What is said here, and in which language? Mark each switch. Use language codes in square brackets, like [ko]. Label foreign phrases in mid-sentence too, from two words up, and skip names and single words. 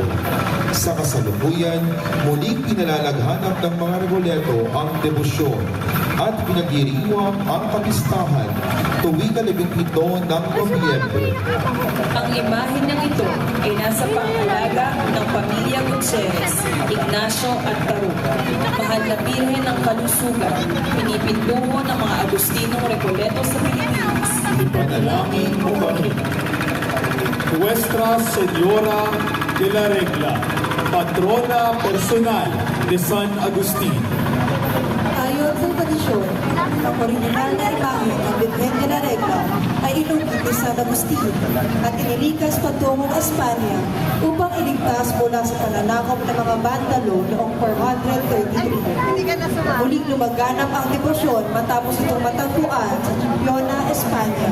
[tl] Sa kasalukuyan, muling pinalalaghanap ng mga Recoleto ang debosyon at pinagdiriwang ang kapistahan tuwing 17 ng Nobyembre. Ang imahe ng ito ay nasa pangalaga ng pamilya Gutierrez, Ignacio at Taruk. Mahal na birhen ng kalusugan, pinipintungo ng mga Agustinong Recoleto sa Pilipinas. Ipanalangin mo kami. [es] Nuestra Señora de la Regla, patrona personal de San Agustin. [tl] Ayon sa tradisyon, ang original na imahe ng Birhen de la Regla ay inugit ni San Agustin at inilikas patungong Espanya upang iligtas mula sa pananakop ng mga bandalo noong 433. Muling lumaganap ang debosyon matapos itong matagpuan sa Chipiona, Espanya.